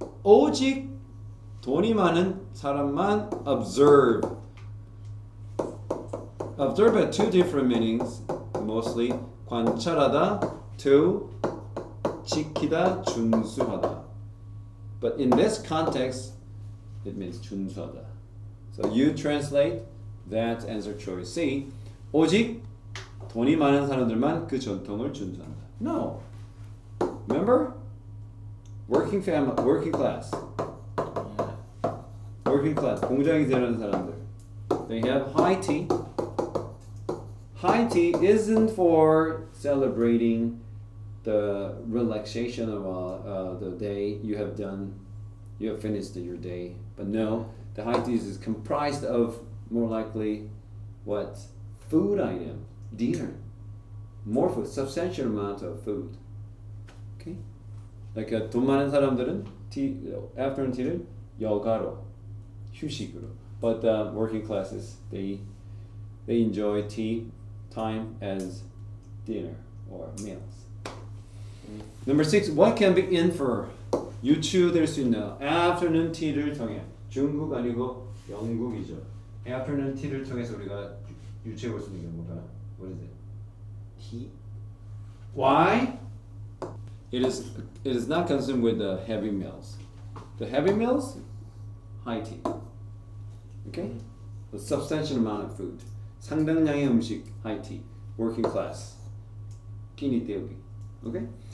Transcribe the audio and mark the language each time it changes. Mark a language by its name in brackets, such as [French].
[Korean] 오직 돈이 많은 사람만 observe. [English] Observe had two different meanings, mostly [Korean] 관찰하다 [English] to [Korean] 지키다, 준수하다. [English] But in this context, it means [Korean] 준수하다. [English] So you translate that answer choice C. [Korean] 오직 돈이 많은 사람들만 그 전통을 준수한다. [English] No. Remember? Working class. Yeah. Working class. [Korean] 공장에서 일하는 사람들. [English] They have high tea. High tea isn't for celebrating the relaxation of the day you have finished your day. But no, The high tea is comprised of more likely what? Food item, dinner. More food, substantial amount of food. Okay? [Korean] 그러니까 돈 많은 사람들은 afternoon tea를 여가로, 휴식으로. [English] But working classes, they enjoy tea time as dinner or meals. Number 6, what can be inferred? [Korean] 유추될 수 있는 afternoon tea를 통해. 중국 아니고 영국이죠. afternoon tea를 통해서 우리가 유추해 볼 수 있는 게 뭘까요? [English] What is it? Tea. Why? It is not consumed with the heavy meals. The heavy meals, high tea. Okay? A substantial amount of food. [Korean] 상당량의 음식, [English] high tea. Working class. [Korean] 티니 때우기. [English] Okay?